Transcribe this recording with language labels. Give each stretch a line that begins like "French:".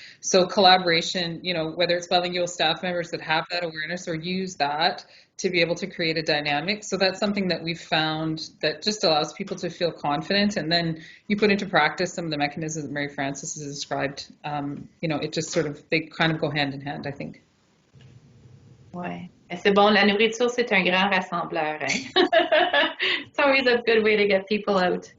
English: So collaboration, whether it's bilingual staff members that have that awareness or use that to be able to create a dynamic. So that's something that we've found that just allows people to feel confident, and then you put into practice some of the mechanisms that Mary Frances has described. It just they kind of go hand in hand, I think. Ouais.
French: C'est bon, la nourriture, c'est un grand rassembleur. Hein?
English: It's always a good way to get people out.